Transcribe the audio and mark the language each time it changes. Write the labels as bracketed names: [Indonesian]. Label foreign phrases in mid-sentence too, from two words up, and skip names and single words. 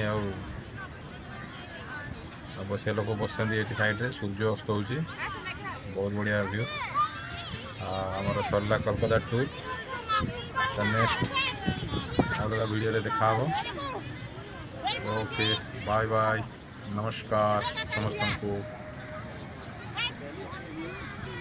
[Odia] ଆଉ ବସିଆ ଲୋକ ବସିଛନ୍ତି ଏଠି ସାଇଡ଼ରେ। ସୂର୍ଯ୍ୟ ଅସ୍ତ ହେଉଛି, ବହୁତ ବଢ଼ିଆ ଭ୍ୟୁ। ଆମର ସରିଲା କୋଲକାତା ଟୁର୍। ତା ନେକ୍ସଟ ଅଲଗା ଭିଡ଼ିଓରେ ଦେଖାହବ। [English] okay bye bye [Odia] ନମସ୍କାର ସମସ୍ତଙ୍କୁ।